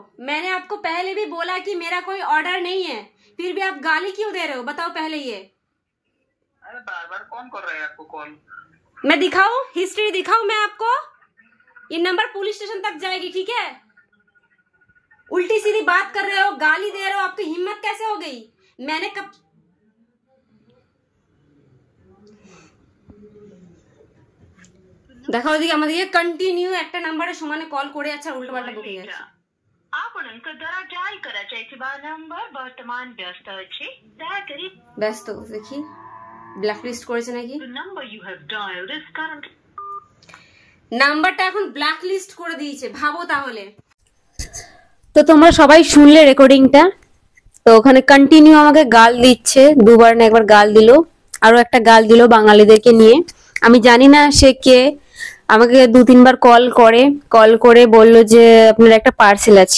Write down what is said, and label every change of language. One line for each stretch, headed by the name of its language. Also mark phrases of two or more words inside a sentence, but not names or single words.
Hindi: मैंने आपको पहले भी बोला कि मेरा कोई ऑर्डर नहीं है, फिर भी आप गाली क्यों दे रहे हो बताओ पहले ये? अरे बार बार कौन कर रहा है आपको कॉल? मैं दिखाऊं, हिस्ट्री दिखाऊं मैं आपको? ये नंबर पुलिस स्टेशन तक जाएगी, ठीक है? उल्टी सीधी बात कर रहे हो, गाली दे रहे हो, आपकी हिम्मत कैसे हो गई? मैंने कब
Bangla: দেখা ওদিকে আমাদেরকে কন্টিনিউ একটা নাম্বারে সমানে কল করে আছে আর উল্টোপাল্টা বকে যাচ্ছে।
Odia: ଆପଣଙ୍କ ଦ୍ୱାରା ଡାଏଲ କରାଯାଇଥିବା ନମ୍ବର ବର୍ତ୍ତମାନ ବ୍ୟସ୍ତ ଅଛି, ଦୟାକରି
Bangla: ব্যস্ত দেখি ব্ল্যাক লিস্ট করেছে নাকি?
English: the number you have dialed is currently
Bangla: নাম্বারটা এখন ব্ল্যাক লিস্ট করে দিয়েছে, ভাবো তাহলে। তো তোমরা সবাই শুনলে রেকর্ডিংটা? তো ওখানে কন্টিনিউ আমাকে গাল দিচ্ছে, দুবার না একবার গাল দিল, আরো একটা গাল দিল বাঙালিদেরকে নিয়ে। আমি জানি না সে কে, আমাকে 2-3 বার কল করে বললো যে আপনার একটা পার্সেল আছে।